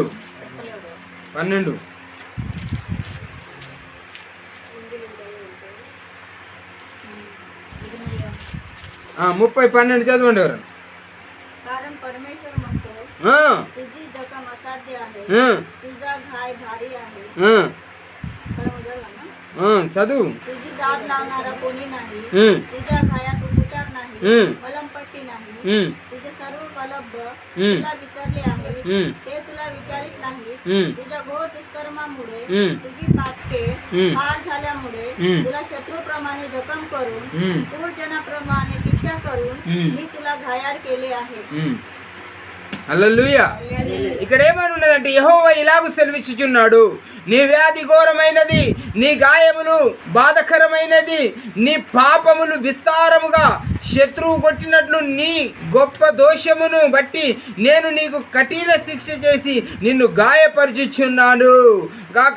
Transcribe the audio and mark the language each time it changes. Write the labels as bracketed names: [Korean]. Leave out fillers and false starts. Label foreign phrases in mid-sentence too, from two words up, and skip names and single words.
[Telugu] 12. ముప్పై 12 చదవండి ఎవరు? చదువు. [Marathi] तुझे सर्व उपलब्ध तुला विसरले आहे, ते तुला विचारित नाही. तुझ्या घोर दुष्कर्मामुळे तुझी पातके हाल झाल्यामुळे तुला शत्रूप्रमाणे जखम करून क्रूर जनाप्रमाणे शिक्षा करून मी तुला घायाळ केले आहे. [Telugu] హల్లెలూయా. ఇక్కడ ఏమని ఉన్నదంటే, యెహోవా ఇలాగు సెలవిచ్చుచున్నాడు, నీ వ్యాధి ఘోరమైనది, నీ గాయములు బాధకరమైనది, నీ పాపములు విస్తారముగా శత్రువు కొట్టినట్లు నీ గొప్ప దోషమును బట్టి నేను నీకు కఠిన శిక్ష చేసి నిన్ను గాయపరచుచున్నాను గాక.